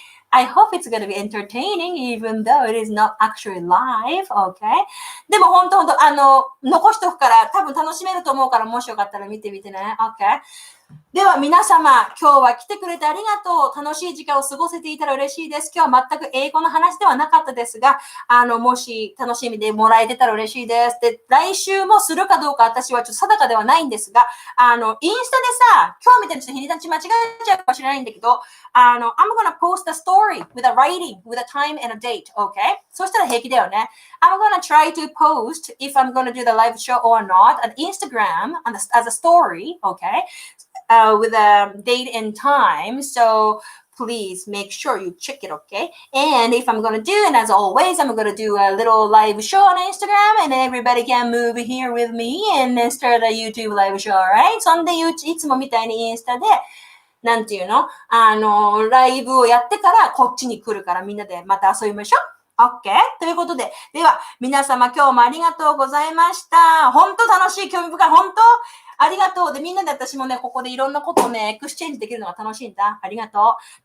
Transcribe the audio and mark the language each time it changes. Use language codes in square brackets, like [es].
[en] I hope it's going to be entertaining, even though it is not actually live, okay? [ja] でも本当残しとくから多分楽しめると思うからもしよかったら見てみてね。 [en] Okay? [ja] では皆様、今日は来てくれてありがとう。楽しい時間を過ごせていたら嬉しいです。今日は全く英語の話ではなかったですが、もし楽しみでもらえてたら嬉しいです。で、来週もするかどうか私はちょっと定かではないんですが、インスタでさ、今日みたいにちょっと日にち間違えちゃうかもしれないんだけど、 [en] I'm gonna post a story with a writing, with a time and a date, okay? [ja] そしたら平気だよね。 [en] I'm gonna try to post, if I'm gonna do the live show or not, on Instagram as a story, okay?With a date and time. So please make sure you check it, okay? And if I'm going to do, and as always, I'm going to do a little live show on Instagram and everybody can move here with me and start a YouTube live show, alright? [ja] そんでいつもみたいにインスタでなんていうのライブをやってからこっちに来るからみんなでまた遊びましょう。 [en] OK? [ja] ということで、では皆様今日もありがとうございました。本当楽しい、興味深い、本当ありがとう。で、みんなで私もね、ここでいろんなことをね、エクスチェンジできるのが楽しいんだ。ありがとう。